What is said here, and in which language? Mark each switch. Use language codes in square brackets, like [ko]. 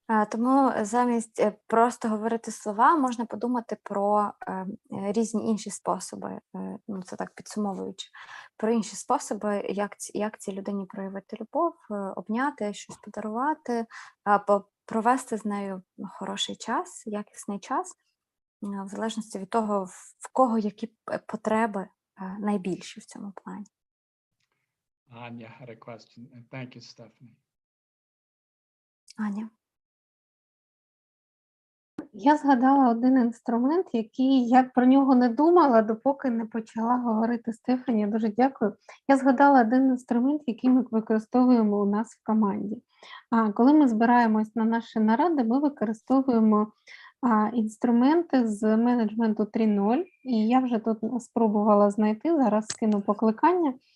[uk] Тому замість просто говорити слова, можна подумати про різні інші способи, це так підсумовуючи, про інші способи, як цій людині проявити любов, обняти, щось подарувати, провести з нею хороший час, якісний час, в залежності від того, в кого які потреби найбільші в цьому плані. [en] Anya had a question, and thank you, Stephanie. [uk] Аня. Я згадала один інструмент, який я про нього не думала, допоки не почала говорити Стефані. Дуже дякую. Я згадала один інструмент, який ми використовуємо у нас в команді. Коли ми збираємось на наші наради, ми використовуємо інструменти з менеджменту 3.0, і я вже тут спробувала знайти, зараз скину покликання.